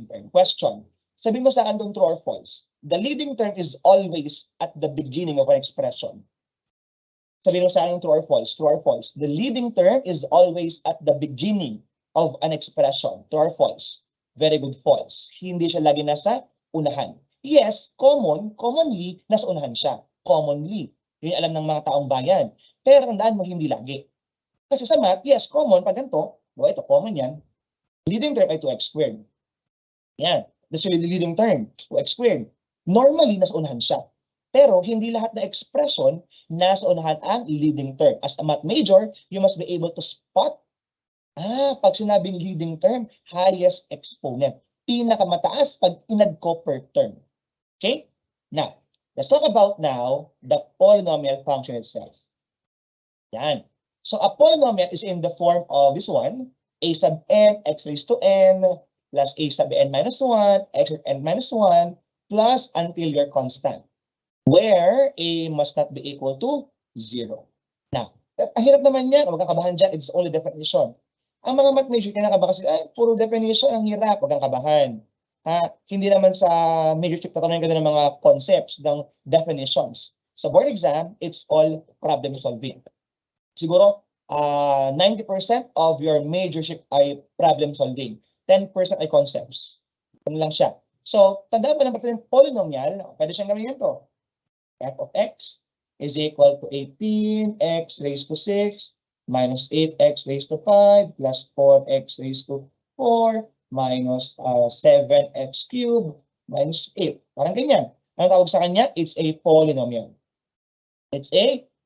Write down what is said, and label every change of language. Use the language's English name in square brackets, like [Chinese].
[English] Question. [Filipino] Sabi mo sa akin kung [English] true or false. The leading term is always at the beginning of an expression. [Filipino] Sabi mo sa akin [English] true or false. The leading term is always at the beginning of an expression. True or false? Very good, false. [Filipino] Hindi siya lagi nasa unahan. Yes, commonly, nasa unahan siya. Commonly. Yun alam ng mga taong bayan. Pero tandaan mo, hindi lagi. Kasi sa math, yes, common, pag ganito, ito, common yan. [English] Leading term ay 2x squared. Yan. That's really the leading term, 2x squared. [Filipino] Normally, nasa unahan siya. Pero hindi lahat na expression nasa unahan ang leading term. [English] As a math major, you must be able to spot [Filipino] pag sinabing [English] leading term, highest exponent. [Filipino] Pinakamataas pag inad ko per term. Okay? [English] Now, let's talk about now the polynomial function itself. Yan. So a polynomial is in the form of this one, a sub n, x raised to n, plus a sub n minus 1, x n minus 1, plus until you're constant, where a must not be equal to 0. [Filipino] Now, ang hirap naman yan, huwag kang kabahan dyan, [English] it's only definition. [Filipino] Ang mga math major, kinakaba kasi, puro definition, ang hirap, huwag kang kabahan. Hindi naman sa major tatanungin ka ng mga concepts, ng definitions. [English] Sa board exam, it's all problem solving. [Filipino] Siguro, [English] 90% of your majorship ay problem solving. [Filipino] 10% ay concepts. Ano lang siya. So, tandaan mo lang pati yung polynomial, pwede siyang gawin to. [English] F of x is equal to 18x raised to 6 minus 8x raised to 5 plus 4x raised to 4 minus 7x cubed minus 8. Parang ganyan. Ano tawag sa kanya? It's a polynomial. It's a